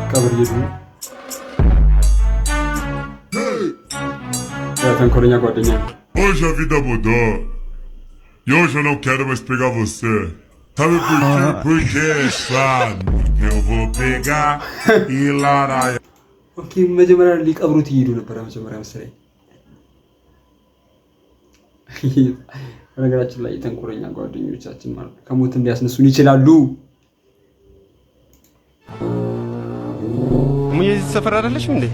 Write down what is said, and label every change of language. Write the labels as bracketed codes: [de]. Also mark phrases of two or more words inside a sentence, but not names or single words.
[am] ሰፈር እየሄዱ ነው። ተንኮለኛ ጓደኛ ነው። [pt] Hoje a vida mudou. E hoje eu não quero mais pegar você. Sabe por quê? Porque, sabe, eu vou pegar e larar. [am] ኦኬ መጀመሪያ ሊቀብሩት ይሄዱ ነበር መጀመሪያ መሰለኝ። በነገራችን ላይ ተንኮለኛ ጓደኞቻችን ማለት ከሞትም ሊያስነሱን ይችላሉ። ሙዬ እዚህ ሰፈር አይደለሽም እንዴ?